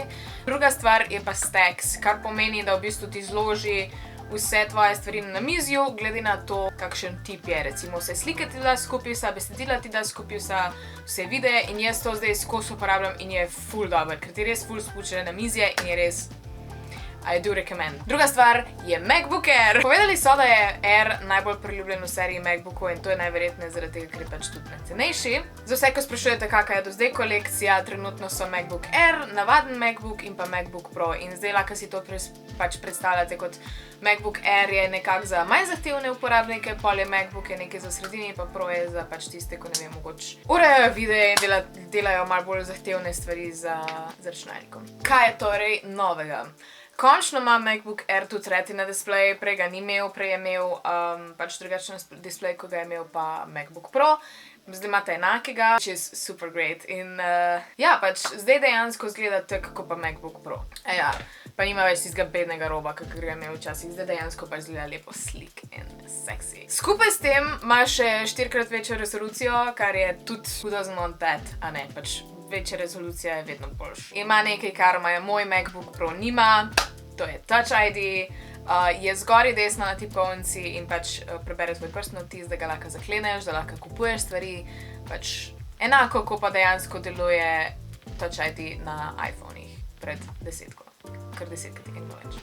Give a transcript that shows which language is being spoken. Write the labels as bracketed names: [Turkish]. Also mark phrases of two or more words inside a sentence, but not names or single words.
[Slovenian] Druga stvar je pa stacks, kar pomeni, da v bistvu ti zloži vse tvoje stvari na namizju, glede na to, kakšen tip je. Recimo vse slike ti da skupaj, vsa besedila ti da skupaj, vse videe in jaz to zdaj skozi uporabljam in je ful dober, ker ti res ful spušča namizje in je res [English] I do recommend. [Slovenian] Druga stvar je MacBook Air. Povedali so, da je Air najbolj priljubljen v seriji MacBookov in to je najverjetneje zaradi tega, ker je tudi najcenejši. Za vse, ko sprašujete, kakšna je do zdaj kolekcija, trenutno so MacBook Air, navaden MacBook in pa MacBook Pro. In zdaj lahko si to predstavljate kot MacBook Air je nekako za manj zahtevne uporabnike, pol je MacBook je nekaj za sredini, pa Pro je za tiste, ko ne vem, mogoče urejajo videe in delajo malo bolj zahtevne stvari za računalnikom. Kaj je torej novega? Končno ima MacBook Air tudi Retina display, prej ga ni imel, prej je imel drugačen display, ko ga je imel pa MacBook Pro. Zdaj imate enakega, [English] which is super great. [Slovenian] In zdaj dejansko izgleda tako kot pa MacBook Pro. Pa nima več tistega bednega roba, kakor ga je imel včasih. Zdaj dejansko pa izgleda lepo slick in sexy. Skupaj s tem ima še 4x večjo resolucijo, kar je tudi [English] who doesn't want that, [Slovenian] a ne, večja rezolucija je vedno boljš. Ima nekaj, kar moj MacBook Pro nima, to je Touch ID, je zgori desno na tipkovnici in prebere tvoj prstni odtis, da ga lahko zakleneš, da lahko kupuješ stvari, enako, ko pa dejansko deluje Touch ID na iPhonih pred 10-ko, kar 10-krat tega nima več.